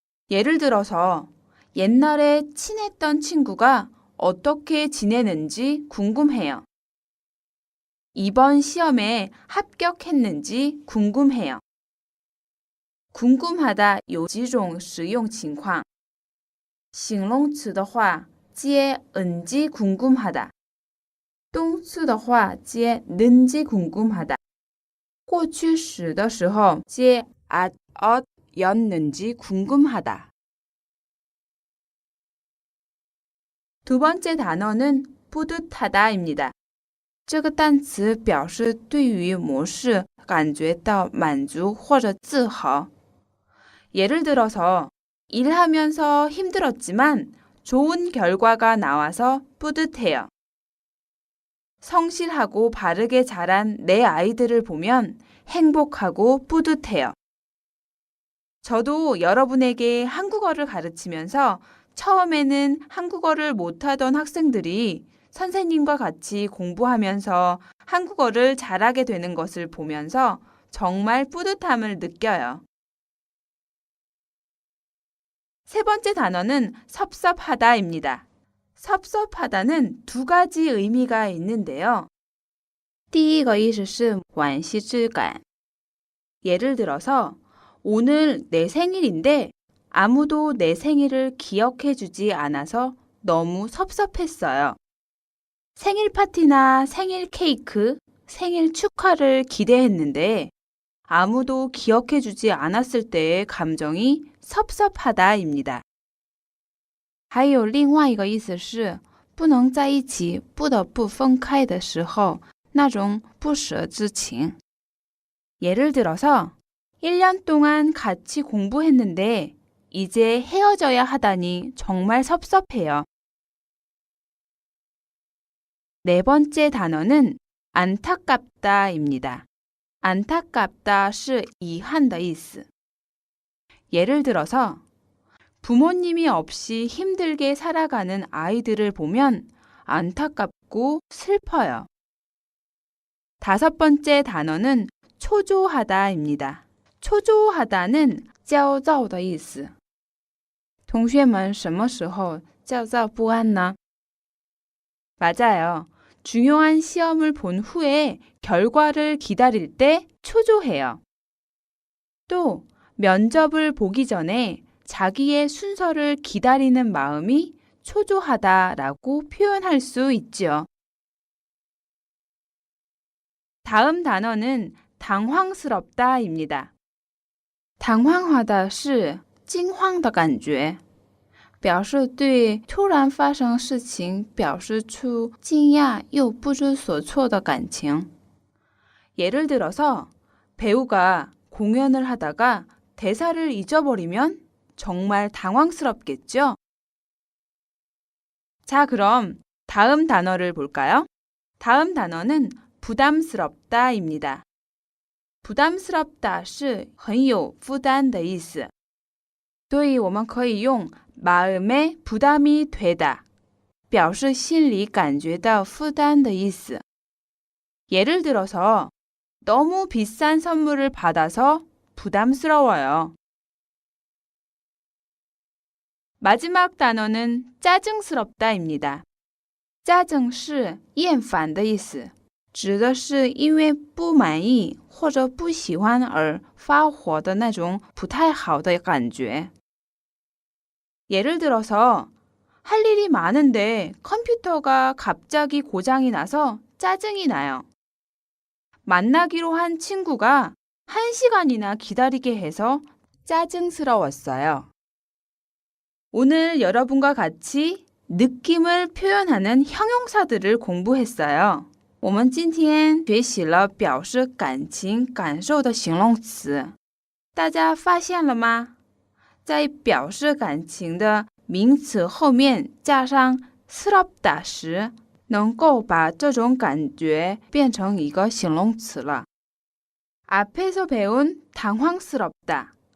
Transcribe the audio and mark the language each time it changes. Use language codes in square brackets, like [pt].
[ko] 예를 들어서 옛날에 친했던 친구가 어떻게 지내는지 궁금해요. 이번 시험에 합격했는지 궁금해요. [zh] 궁금하다 有几种使用情况。形容词的话接은지 궁금하다， 动词的话接는지 궁금하다， 过去时的时候接였는지 궁금하다. [ko] 두 번째 단어는 뿌듯하다입니다. [zh] 这个单词表示对于某事感觉到满足或者自豪。 [ko] 예를 들어서 일하면서 힘들었지만 좋은 결과가 나와서 뿌듯해요. 성실하고 바르게 자란 내 아이들을 보면 행복하고 뿌듯해요. 저도 여러분에게 한국어를 가르치면서 처음에는 한국어를 못하던 학생들이 선생님과 같이 공부하면서 한국어를 잘하게 되는 것을 보면서 정말 뿌듯함을 느껴요. 세 번째 단어는 섭섭하다입니다. 섭섭하다는 두 가지 의미가 있는데요. [zh] 第一个意思是惋惜之感. [ko] 예를 들어서 오늘 내 생일인데 아무도 내 생일을 기억해 주지 않아서 너무 섭섭했어요. 생일 파티나 생일 케이크, 생일 축하를 기대했는데 아무도 기억해 주지 않았을 때의 감정이 섭섭하다입니다. [zh] 还有另外一个意思是不能在一起不得不分开的时候那种不舍之情. [ko] 예를 들어서 1년 동안 같이 공부했는데 이제 헤어져야 하다니 정말 섭섭해요. 네 번째 단어는 안타깝다입니다. [zh] 안타깝다 是遗憾的意思. [ko] 예를 들어서 부모님이 없이 힘들게 살아가는 아이들을 보면 안타깝고 슬퍼요. 다섯 번째 단어는 초조하다입니다. [zh] 초조하다는 焦躁的意思.同学们什么时候焦躁不安呢? [ko] 맞아요. 중요한 시험을 본 후에 결과를 기다릴 때 초조해요. 또 면접을 보기 전에 자기의 순서를 기다리는 마음이 초조하다라고 표현할 수 있죠. 다음 단어는 당황스럽다입니다. [zh] 당황하다 是惊慌的感觉，表示对突然发生事情表示出惊讶又不知所措的感情。 [ko] 예를 들어서 배우가 공연을 하다가 대사를 잊어버리면 정말 당황스럽겠죠? 자, 그럼 다음 단어를 볼까요? 다음 단어는 부담스럽다입니다. [zh] 부담스럽다 是很有负担的意思，所以我们可以用 [ko] 마음에 부담이 되다 [zh] 表示心里感觉到负担的意思。 [ko] 예를 들어서 너무 비싼 선물을 받아서 부담스러워요. 마지막 단어는 짜증스럽다입니다. [zh] 짜증是厌烦的意思，指的是因为不满意或者不喜欢而发火的那种不太好的感觉。 [ko] 예를 들어서 할 일이 많은데 컴퓨터가 갑자기 고장이 나서 짜증이 나요. 만나기로 한 친구가 1시간이나 기다리게 해서 짜증스러웠어요. 오늘 여러분과 같이 느낌을 표현하는 형용사들을 공부했어요. [zh] 我们今天学习了表示感情感受的形容词，大家发现了吗？在表示感情的名词后面加上스럽다时，能够把这种感觉变成一个形容词了。 [ko] 앞에서 배운 당황스럽다,